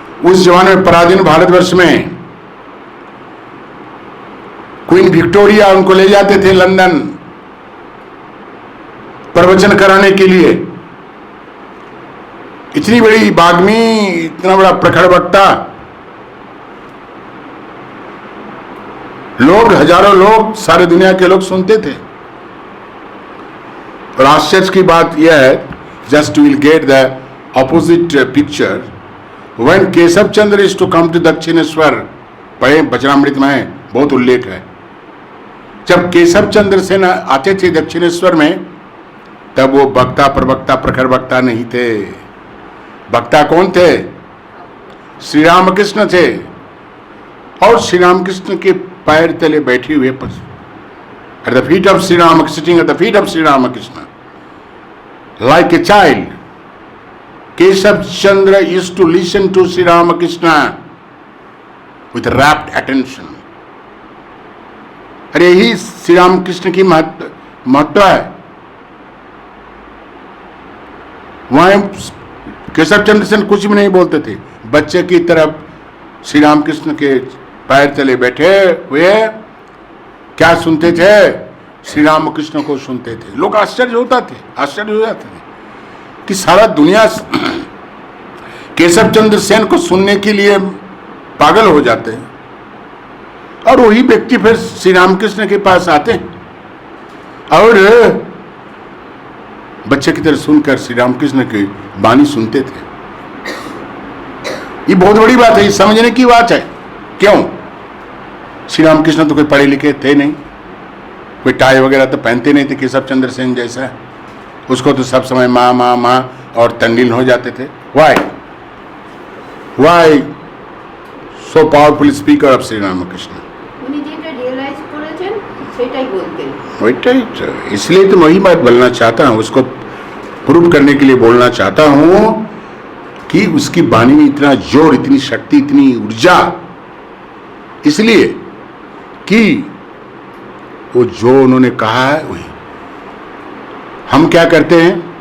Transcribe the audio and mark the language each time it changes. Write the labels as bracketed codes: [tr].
[hi] उस जमाने में पराधीन भारतवर्ष में क्वीन विक्टोरिया उनको ले जाते थे लंदन प्रवचन कराने के लिए। इतनी बड़ी बाग्मी, इतना बड़ा प्रखर वक्ता, लोग, हजारों लोग, सारे दुनिया के लोग सुनते थे। और आश्चर्य की बात यह है, [en] just will get the opposite picture when Keshav Chandra is to come to Dakshineswar. [hi] पढ़े वचनामृत में बहुत उल्लेख है। जब केशव चंद्र सेन आते थे दक्षिणेश्वर में, तब वो वक्ता, प्रवक्ता, प्रखर वक्ता नहीं थे। वक्ता कौन थे? श्री रामकृष्ण थे। और श्री रामकृष्ण के पैर तले बैठे हुए, [en] at the feet of Sri Rama, sitting at the feet of Sri Ramakrishna, like a child, Keshav Chandra used to listen to Sri Ramakrishna with rapt attention. [hi] अरे यही श्री रामकृष्ण की महत्व है। वहां केशव चंद्र सेन कुछ भी नहीं बोलते थे, बच्चे की तरफ श्री रामकृष्ण के पैर तले बैठे हुए क्या सुनते थे? श्री रामकृष्ण को सुनते थे। लोग आश्चर्य हो जाते थे कि सारा दुनिया केशव चंद्र सेन को सुनने के लिए पागल हो जाते हैं, और वही व्यक्ति फिर श्री रामकृष्ण के पास आते हैं और बच्चे की तरह सुनकर श्री रामकृष्ण की वाणी सुनते थे। ये बहुत बड़ी बात है, ये समझने की बात है। क्यों? श्री रामकृष्ण तो कोई पढ़े लिखे थे नहीं, कोई टाई वगैरह तो पहनते नहीं थे केशव चंद्र सेन जैसा। उसको तो सब समय माँ माँ माँ और तंडील हो जाते थे। [en] Why so powerful speaker of Shri Ramakrishna. [bn] উনি যেটা রিয়েলাইজ করেছেন সেটাই বলতেন। [hi] वही, इसलिए तो वही बात बोलना चाहता हूँ, उसको प्रूव करने के लिए बोलना चाहता हूँ कि उसकी वाणी में इतना जोर, इतनी शक्ति, इतनी ऊर्जा, इसलिए कि वो जो उन्होंने कहा है वही। हम क्या करते हैं?